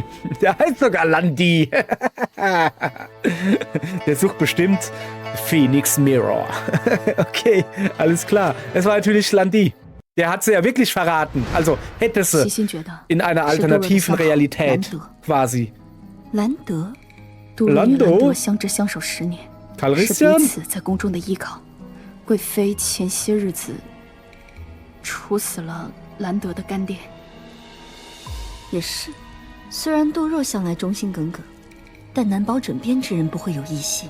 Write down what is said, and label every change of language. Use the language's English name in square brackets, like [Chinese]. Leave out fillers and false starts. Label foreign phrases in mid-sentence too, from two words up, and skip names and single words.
[German] Der heißt sogar Landi. Der sucht bestimmt Phoenix Mirror. Okay, alles klar. Es war natürlich Landi. Der hat sie ja wirklich verraten. Also hätte sie in einer alternativen Realität quasi. Lando? [Chinese] 杜若与兰德相知相守10年，是彼此在宫中的依靠。贵妃前些日子处死了兰德的干爹。也是，虽然杜若向来忠心耿耿，但难保枕边之人不会有异心。